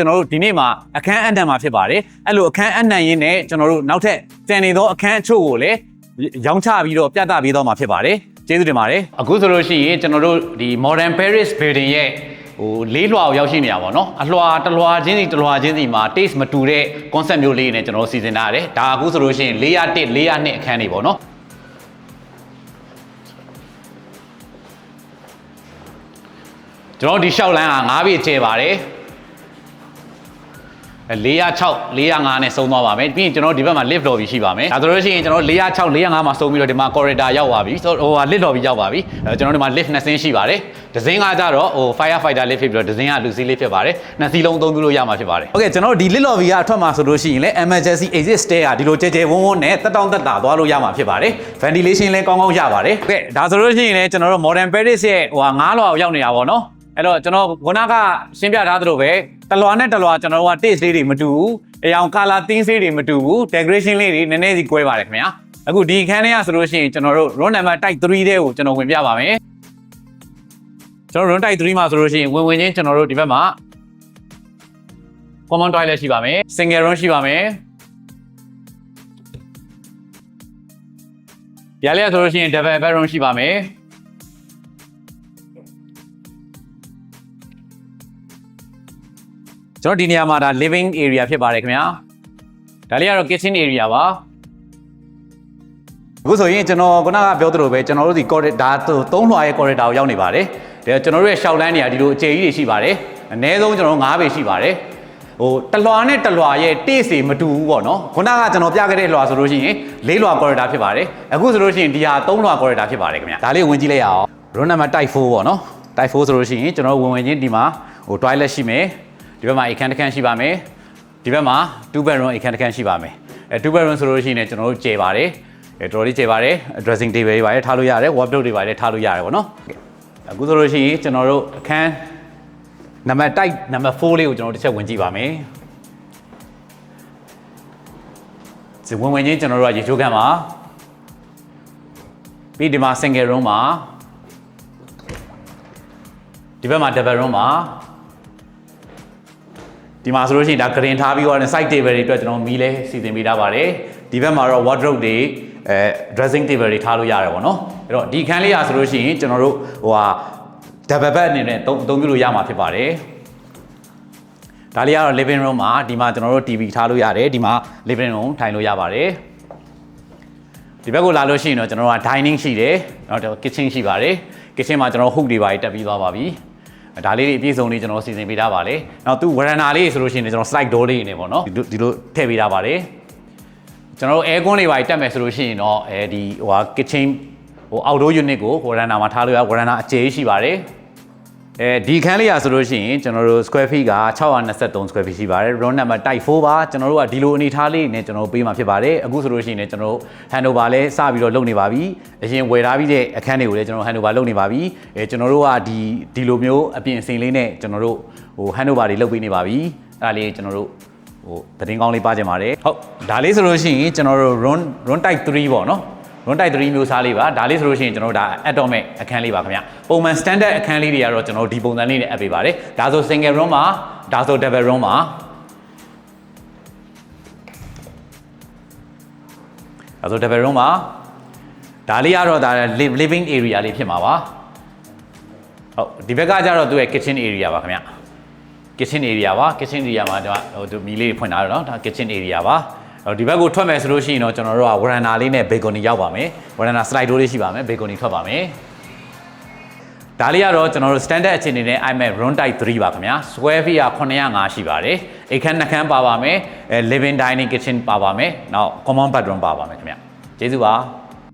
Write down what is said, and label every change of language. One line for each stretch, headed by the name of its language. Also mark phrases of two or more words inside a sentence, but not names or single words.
Burmese: တော်တို့ဒီနေ့မှာအခန်းအနှံမှာဖြစ်ပါတယ်အဲ့လိုအခန်းအနှံရင်းနဲ့ကျွန်တော်တို့နောက်ထပ်တန်နေသောအခန်းအချို့ကိုလည်းရောင်းချပြီးတော့ပြသပေးတော့မှာဖြစ်ပါတယ်ကျေးဇူးတင်ပါတယ်အခုဆိုလို့ရှိရင်ကျွန်တော်တို့ဒီ Modern Paris Building ရဲ့လေးလွှာကိုရောက်ရှိနေရပါတော့အလွှာတစ်လွှာချင်းစီတစ်လွှာချင်းစီမှာ taste မတူတဲ့ concept မျိုးလေးနဲ့ကျွန်တော်စီစဉ်ထားရတယ်ဒါအခုဆိုလို့ရှိရင်401 402အခန်းတွေပေါ့နော်ကျွန်တော်ဒီလျှောက်လန်းက9ပြည့်ကျဲပါတယ် 406 405နဲ့ဆုံးသွားပါမယ်ပြီးရင်ကျွန်တော်ဒီဘက်မှာ
English: lift lobby
Burmese: ရှိပါမယ်ဒါဆိုလို့ရှိရင်ကျွန်တော်406 405မှာဆုံးပြီးတော့ဒီမှာ corridor ရောက်ပါပြီဆိုတော့
English: lift lobby
Burmese: ရောက်ပါပြီကျွန်တော်ဒီမှာ lift 2ဆင်းရှိပါတယ်တစ်စင်းကကြတော့
English: firefighter lift
Burmese: ဖြစ်ပြီးတော့တစ်စင်းကလူစီး lift ဖြစ်ပါတယ်နှစ်စီးလုံးအသုံးပြုလို့ရမှာဖြစ်ပါတယ်โอเคကျွန်တော်ဒီ
English: lift lobby
Burmese: ကအထွက်မှာဆိုလို့ရှိရင်လည်း
English: emergency exit stair
Burmese: ကဒီလိုကျဲကျဲ ဝန်းဝန်းနဲ့တက်တောင့်တက်တာသွားလို့ရမှာဖြစ်ပါတယ် ventilation လည်းကောင်းကောင်းရပါတယ်โอเคဒါဆိုလို့ရှိရင်လည်းကျွန်တော်တို့ Modern Paris ရဲ့9လွှာကိုရောက်နေတာပေါ့နော်အဲ့တော့ကျွန်တော်ခုနကရှင်းပြထားသလိုပဲတလွာနဲ့တလွာကျွန်တော်တို့က taste လေးတွေမတူဘူးအရောင်
English: color theme
Burmese: လေးတွေမတူဘူး decoration လေးတွေနည်းနည်းစီကွဲပါတယ်ခင်ဗျာအခုဒီအခန်းထဲကဆိုလို့ရှိရင်ကျွန်တော်တို့
English: room number type 3
Burmese: တဲ့ကိုကျွန်တော်ဝင်ပြပါမယ်ကျွန်တော်
English: room type 3
Burmese: မှာဆိုလို့ရှိရင်ဝင်ချင်းကျွန်တော်တို့ဒီဘက်မှာ
English: common toilet
Burmese: ရှိပါမယ်
English: single room
Burmese: ရှိပါမယ်ဒီလေးဆိုလို့ရှိရင်
English: double bedroom
Burmese: ရှိပါမယ်ကျွန်တော်ဒီနေရာမှာဒါ
English: living area
Burmese: ဖြစ်ပါတယ်ခင်ဗျာဒါလေးကတော့
English: kitchen area
Burmese: ပါအခုဆိုရင်ကျွန်တော်ခုနကပြောသလိုပဲကျွန်တော်တို့ဒီ corridor 3လွှာရဲ့ corridor ကိုရောက်နေပါတယ်ဒါကျွန်တော်တို့ရဲ့ရှောက်လန်းနေရာဒီလိုအကျယ်ကြီးတွေရှိပါတယ်အနည်းဆုံးကျွန်တော်9ပေရှိပါတယ်တလွှာနဲ့တလွှာရဲ့ taste တွေမတူဘူးပေါ့နော် ခုနကကျွန်တော်ပြခဲ့တဲ့လွှာဆိုလို့ရှိရင်4လွှာ corridor ဖြစ်ပါတယ်အခုဆိုလို့ရှိရင်ဒီဟာ3လွှာ corridor ဖြစ်ပါတယ်ခင်ဗျာဒါလေးဝင်ကြည့်လိုက်ရအောင်
English: room number type 4
Burmese: ပေါ့နော် type 4ဆိုလို့ရှိရင်ကျွန်တော်ဝင်ချင်းဒီမှာtoilet ရှိမယ်ဒီဘက်မှာအခန်းတစ်ခန်းရှိပါမယ်ဒီဘက်မှာ2 bedroom အခန်းတစ်ခန်းရှိပါမယ်2 bedroom ဆိုလို့ရှိရင်ကျွန်တော်တို့ကျယ်ပါတယ်တော်တော်လေးကျယ်ပါတယ်
English: dressing table
Burmese: တွေပါတယ်ထားလို့ရတယ် wardrobe တွေပါတယ်ထားလို့ရတယ်ပေါ့နော်အခုဆိုလို့ရှိရင်ကျွန်တော်တို့အခန်း
English: number type number 4
Burmese: လေးကိုကျွန်တော်တစ်ချက်ဝင်ကြည့်ပါမယ် ဒီဝင်ချင်းကျွန်တော်တို့ကရေချိုးခန်းပါပြီးဒီမှာ
English: single room
Burmese: ပါဒီဘက်မှာ
English: double room
Burmese: ပါဒီမှာဆိုလို့ရှိရင်ဒါဂရင်ထား ပြီးတော့
English: side table
Burmese: တွေအတွက်ကျွန်တော်မီးလဲစီစဉ်ပေးထားပါတယ်ဒီဘက်မှာတော့ wardrobe တွေ
English: dressing table
Burmese: တွေထားလို့ရတယ်ပေါ့နော်အဲ့တော့ဒီခန်းလေးอ่ะဆိုလို့ရှိရင်ကျွန်တော်တို့
English: double bed
Burmese: အနေနဲ့သုံးပြုလို့ရမှာဖြစ်ပါတယ်ဒါလေးကတော့
English: living room
Burmese: မှာဒီမှာကျွန်တော်တို့ TV ထားလို့ရတယ်ဒီမှာ
English: living room
Burmese: ထိုင်လို့ရပါတယ်ဒီဘက်ကိုလာလို့ရှိရင်တော့ကျွန်တော်တို့က dining ရှိတယ်နောက်တော့ kitchen ရှိပါတယ် kitchen မှာကျွန်တော် hook တွေပါတက်ပြီးသွားပါပြီဒါလေးတွေအပြည့်စုံလေးကျွန်တော်စီစဉ်ပေးထားပါလေနောက်သူဝရဏာလေးဆိုလို့ရှိရင်ကျွန်တော်
English: slide door
Burmese: လေးနေပေါ့နော်ဒီလိုထည့်ပေးထားပါတယ်ကျွန်တော်တို့
English: air con
Burmese: လေးပါတက်မယ်ဆိုလို့ရှိရင်တော့ဒီkitchen
English: outdoor unit
Burmese: ကိုဝရဏာမှာထားလို့ရဝရဏာအကျယ်ရှိပါတယ်ဒီခန်းလေးရဆိုလို့ရှိရင်ကျွန်တော်တို့
English: square feet
Burmese: က
English: 623 square feet
Burmese: ရှိပါတယ်
English: room number type 4
Burmese: ပါကျွန်တော်တို့ကဒီ လိုအနေထားလေးနဲ့ကျွန်တော်တို့ပေးမှာဖြစ်ပါတယ်အခုဆိုလို့ရှိရင်လည်းကျွန်တော်တို့ handover လဲစပြီးတော့လုပ်နေပါပြီအရင်ဝယ်ထားပြီးတဲ့အခန်းတွေကိုလည်းကျွန်တော် handover လုပ်နေပါပြီကျွန်တော်တို့ကဒီလိုမျိုးအပြင်အစင်လေးနဲ့ကျွန်တော်တို့handover တွေလုပ်ပေးနေပါပြီအဲ့ဒါလေးကျွန်တော်တို့သတင်းကောင်းလေးပါကြပါတယ်ဟုတ်ဒါလေးဆိုလို့ရှိရင်ကျွန်တော်တို့
English: room type 3
Burmese: ပေါ့နော်
English: room type 3
Burmese: မျိုးစားလေးပါဒါလေးဆိုလို့ရှိရင်ကျွန်တော်တို့ဒါ atomic အခန်းလေးပါခင်ဗျပုံမှန် standard အခန်းလေးတွေကတော့ကျွန်တော်တို့ဒီပုံစံလေးနဲ့အပ်ပေးပါတယ်ဒါဆို
English: single room
Burmese: ပါဒါဆို
English: double room
Burmese: ပါ ဒါဆို
English: double room
Burmese: ပါဒါလေးကတော့ဒါ
English: living area
Burmese: လေးဖြစ်မှာပါဟုတ်ဒီဘက်ကကျတော့သူ့ရဲ့
English: kitchen area
Burmese: ပါခင်ဗျ
English: kitchen area
Burmese: ပါ
English: kitchen area
Burmese: မှာဒီမီးလေးဖွင့်ထားတယ်နော်ဒါ
English: kitchen area
Burmese: ပါဒီဘက်ကိုထွက်မယ်ဆိုလို့ရှိရင်တော့ကျွန်တော်တို့က veranda လေးနဲ့ balcony ရောက်ပါမယ်
English: veranda slide door
Burmese: လေးရှိပါမယ် balcony ထွက်ပါမယ်ဒါလေးကတော့ကျွန်တော်တို့ standard အခြေအနေနဲ့
English: iMac room type 3
Burmese: ပါခင်ဗျာ
English: square feet
Burmese: က905ရှိပါတယ်အိမ်ခန်းနှခန်းပါပါမယ်
English: living dining kitchen
Burmese: ပါပါမယ်နောက်
English: common bedroom
Burmese: ပါပါမယ်ခင်ဗျာကျေးဇူးပါ